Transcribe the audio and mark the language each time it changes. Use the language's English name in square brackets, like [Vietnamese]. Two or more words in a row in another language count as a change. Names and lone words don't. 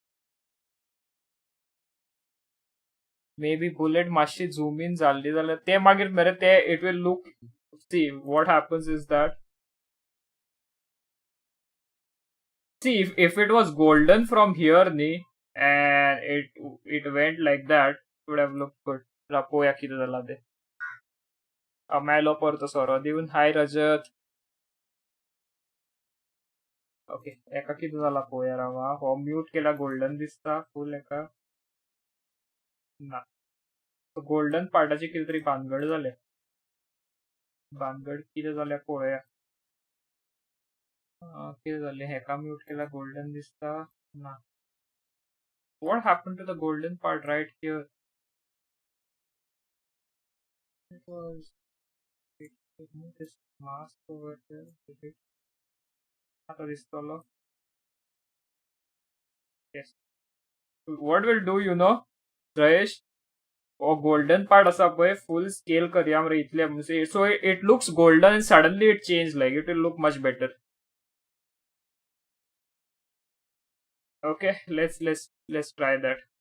[English] Maybe bullet मातशी zoom in [Konkani] जाल्ली जाल्यार ते मागीर मरे ते [English] it will look, see what happens is that, see if it was golden from here ni and it went like that, it would have looked good. [Konkani] Rapoya कितें जाला ते. Amelo परतो सोरो दिवन. [English] Hi Rajat. [Konkani] ओके एका कितें जाला पळोवया राव. हो म्यूट केला गोल्डन दिसता फुल एका ना. गोल्डन पार्टाची कितें तरी भानगड जाल्या. भानगड कितें जाल्या पळोवया. कितें जालें हेका म्यूट केला गोल्डन दिसता ना. [English] What happened to the golden part right here? It was, remove this mask over here. Delete. [Konkani] आता दिसतलो. [English] Yes. What we'll do, Jayesh, or golden part [Konkani] asa pay [English] full scale [Konkani] karya मरे इतले म्हणजे, [English] so it looks golden and suddenly it changed, like it will look much better. Okay, let's try that.